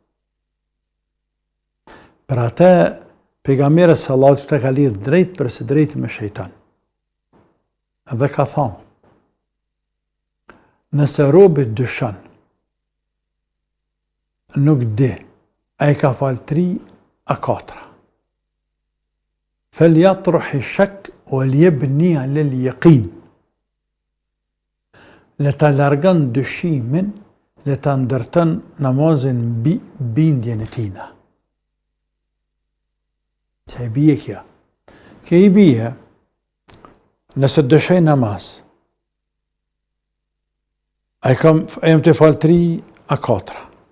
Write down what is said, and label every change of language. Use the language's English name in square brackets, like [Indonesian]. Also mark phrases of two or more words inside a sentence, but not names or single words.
[Albanian] Për atë, pejgamberi [Arabic] صلى الله عليه وسلم [Albanian] ka lidhë drejt për së drejti me shejtan. Dhe ka thonë, nëse robi dyshan, nuk di, a i ka falë 3 a 4. [Arabic] فليطرح الشك وليبن على اليقين. [Albanian] Le ta largan dyshimin, le ta ndërtën namazin bindjen e tina. Që i bije kja? Kja i bije, nëse dëshej namaz, a jem të falë 3 a 4.